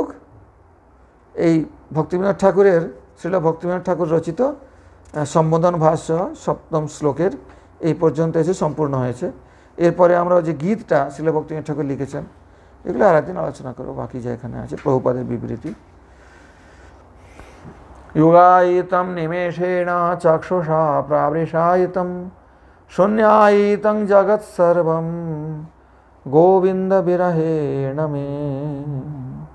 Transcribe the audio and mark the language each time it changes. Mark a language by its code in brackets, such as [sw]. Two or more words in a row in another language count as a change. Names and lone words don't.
[bn] এই ভক্তিবিনোদ ঠাকুরের, শ্রীল ভক্তিবিনোদ ঠাকুর রচিত সম্বোধন ভাষ্য 7ম শ্লোকের এই পর্যন্ত এসে সম্পূর্ণ হয়েছে। এরপরে আমরা যে গীতটা শ্রীল ভক্তিবিনোদ ঠাকুর লিখেছেন এগুলো আরেকদিন আলোচনা করবো। বাকি যা এখানে আছে প্রভুপাদের বিবৃতি। [sa] युगायितं निमेषेण चक्षुषा प्रावृषायितं शून्यायितं जगत्सर्वं गोविन्द विरहेण मे।